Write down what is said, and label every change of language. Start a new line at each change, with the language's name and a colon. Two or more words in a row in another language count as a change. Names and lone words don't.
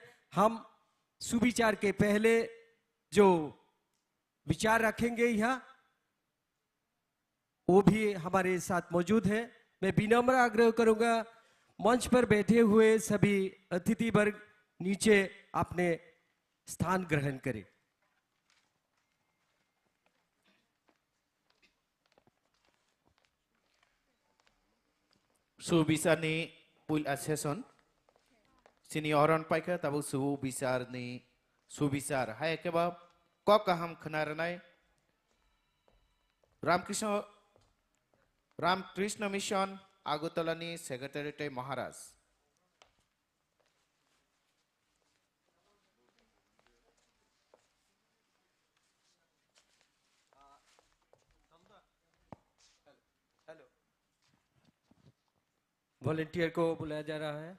Hindi: हम सुविचार के पहले जो विचार रखेंगे यहाँ, वो भी हमारे साथ मौजूद है। मैं विनम्र आग्रह करूंगा मंच पर बैठे हुए सभी अतिथि वर्ग नीचे अपने स्थान ग्रहण करें।
Kok Borok: सुविचारनि उइल सेसन सिनी अरन पाइका तब सुविचारनि सुविचार हाय केबा क कहम खनारनाय रामकृष्ण मिशन आगरतलानि सेक्रेटारिएट महाराज
Hindi: वॉलेंटियर को बुलाया जा रहा है।